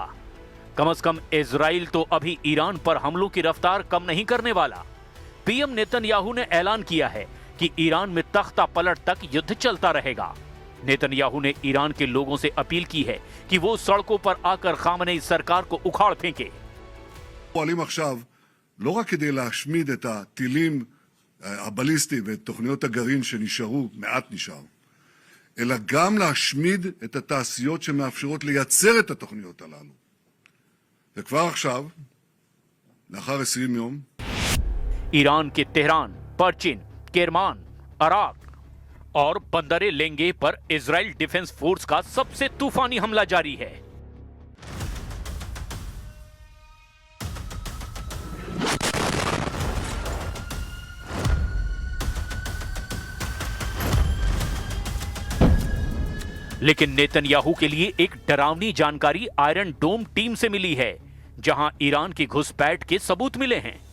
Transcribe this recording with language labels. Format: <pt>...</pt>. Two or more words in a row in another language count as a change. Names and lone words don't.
<hi>कम से कम इजराइल तो अभी ईरान पर हमलों की रफ्तार कम नहीं करने वाला। पीएम नेतन्याहू ने ऐलान किया है कि ईरान में तख्ता पलट तक युद्ध चलता रहेगा। नेतन्याहू ने ईरान के लोगों से अपील की है कि वो सड़कों पर आकर खामनेई सरकार को उखाड़ फेंके।</hi> <he>פועלים עכשיו לא רק כדי להשמיד את הטילים הבליסטיים ואת תוכניות הגרעין שנשארו, מעט נשאר, אלא גם להשמיד את התעשיות שמאפשרות לייצר את התוכניות הללו. וכבר עכשיו, לאחר 20 יום,</he> <hi>ईरान के तेहरान, परचिन, केरमान, अराक और बंदरे लेंगे पर इजराइल डिफेंस फोर्स का सबसे तूफानी हमला जारी है। लेकिन नेतन्याहू के लिए एक डरावनी जानकारी आयरन डोम टीम से मिली है, जहां ईरान की घुसपैठ के सबूत मिले हैं।</hi>